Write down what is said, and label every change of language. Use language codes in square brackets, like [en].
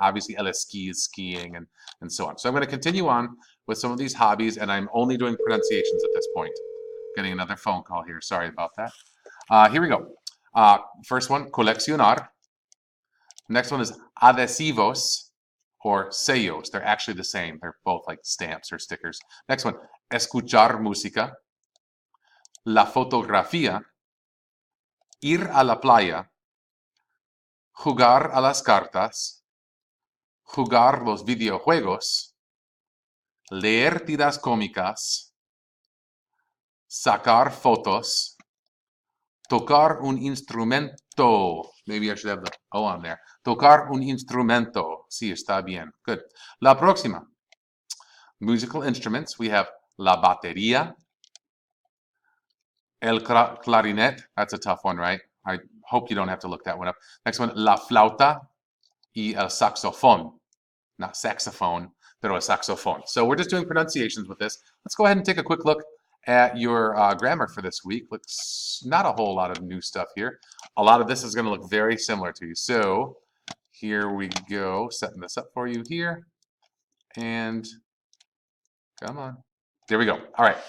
[en] Obviously, el esquí is skiing and so on. So I'm going to continue on with some of these hobbies, and I'm only doing pronunciations at this point. Getting another phone call here. Sorry about that. Here we go. First one, coleccionar. Next one is adhesivos or sellos. They're actually the same. They're both like stamps or stickers. Next one, escuchar música. [es] La fotografía, ir a la playa, jugar a las cartas, jugar los videojuegos, leer tiras cómicas, sacar fotos, tocar un instrumento. [en] Maybe I should have the O on there. [es] Tocar un instrumento. Sí, está bien. [en] Good. [es] La próxima. [en] Musical instruments. We have la batería, el clarinet. That's a tough one, right? I hope you don't have to look that one up. Next one, [es] la flauta y el saxofón. [en] Not saxophone, [es] pero el saxofón. [en] So we're just doing pronunciations with this. Let's go ahead and take a quick look at your grammar for this week. Looks not a whole lot of new stuff here. A lot of this is going to look very similar to you. So here we go, setting this up for you here. And come on. There we go. All right.